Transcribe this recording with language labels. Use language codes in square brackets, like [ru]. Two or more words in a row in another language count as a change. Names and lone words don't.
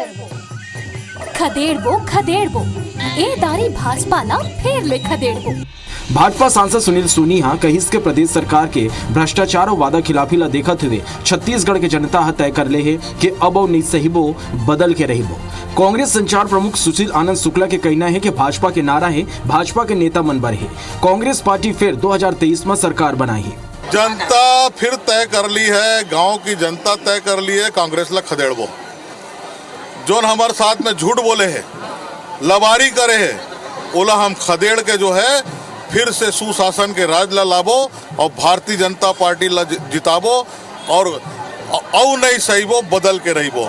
[hne] खदेड़बो ए दारी भाजपा ला फेर ले खदेड़बो। भाजपा सांसद सुनील सोनिया कहिस के प्रदेश सरकार के भ्रष्टाचार और वादा खिलाफी ला देखत हुए छत्तीसगढ़ के जनता तय कर ले है कि अब और नहीं सहीबो बदल के रहीबो। कांग्रेस संचार प्रमुख सुशील आनंद शुक्ला के कहना है कि भाजपा के नारा है भाजपा के नेता मन बर है। कांग्रेस पार्टी फिर 2023 में सरकार बनाई है। जनता फिर तय कर ली है, गांव की जनता तय कर ली है कांग्रेस ला खदेड़बो। जोन हमारे साथ में झूठ बोले है लबारी करे है ओला हम खदेड़ के जो है फिर से सुशासन के राज ला लाबो और भारतीय जनता पार्टी ला जिताबो और औ नहीं सहीबो बदल के रहीबो।